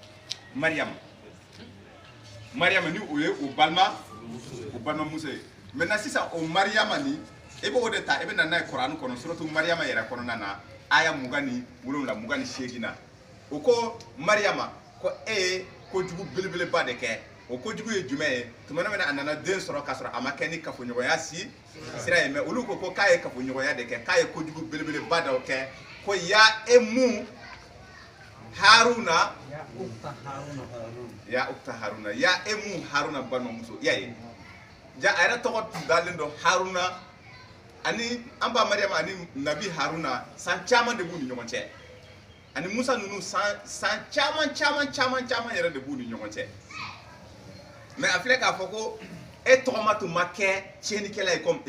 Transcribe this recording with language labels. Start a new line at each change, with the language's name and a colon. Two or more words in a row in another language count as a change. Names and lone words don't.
Bambara: Mariama ni o ye o balimamuso ye maintenant sisan o Mariama ni i b'o de ta i bɛ na n'a ye kuranɛ kɔnɔ suratu Mariama yɛrɛ kɔnɔna na aya 27 28 na o ko Mariama ko e ye kojugu belebeleba de kɛ o kojugu ye jumɛn ye tuma min a nana den sɔrɔ k'a sɔrɔ a ma kɛ ni kafoɲɔgɔnya sira ye mais olu ko k'a ye kafoɲɔgɔnya de kɛ k'a ye kojugu belebeleba dɔ kɛ ko
Arabic: يا أم هارون يا أخت هارون يا أم هارون
Bambara: balimamuso ya ye ja a yɛrɛ tɔgɔ tun dalen don Haruna ani an ba Mariama ani Nabi Haruna san caman de b'u ni ɲɔgɔn cɛ ani Musa ninnu san caman yɛrɛ de b'u ni ɲɔgɔn cɛ mais a filɛ k'a fɔ ko e tɔgɔma tun ma kɛ tiɲɛnikɛla ye comme